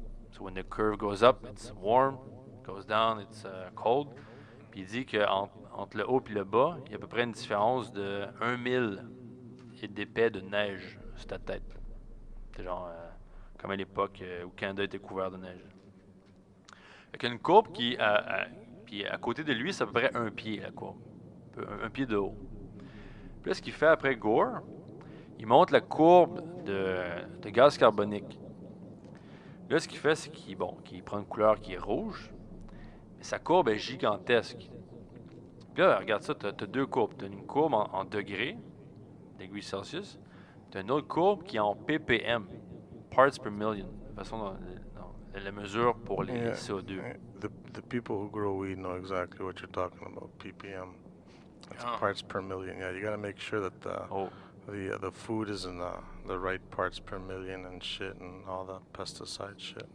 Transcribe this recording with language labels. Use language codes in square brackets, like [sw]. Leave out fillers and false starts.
[en] So when the curve goes up, it's warm, goes down, it's cold. [fr] Puis il dit qu'entre le haut et le bas, il y a à peu près une différence de 1 000 d'épais de neige sur ta tête. C'est genre comme à l'époque où le Canada était couvert de neige. Il y a une courbe qui, puis à côté de lui, c'est à peu près 1 pied, la courbe. Un pied de haut. Puis là, ce qu'il fait après Gore, il montre la courbe de gaz carbonique. Là, ce qu'il fait, c'est qu'il prend une couleur qui est rouge, mais sa courbe est gigantesque. Puis là, regarde ça, tu as deux courbes. Tu as une courbe en degrés Celsius, tu as une autre courbe qui est en ppm, [en] parts per million, [fr] de façon dont la mesure pour les CO2. [en] The people who grow weed know exactly what you're talking about, ppm. That's parts per million. Yeah, you got to make sure that the food is in the right parts per million and shit and all the pesticide shit.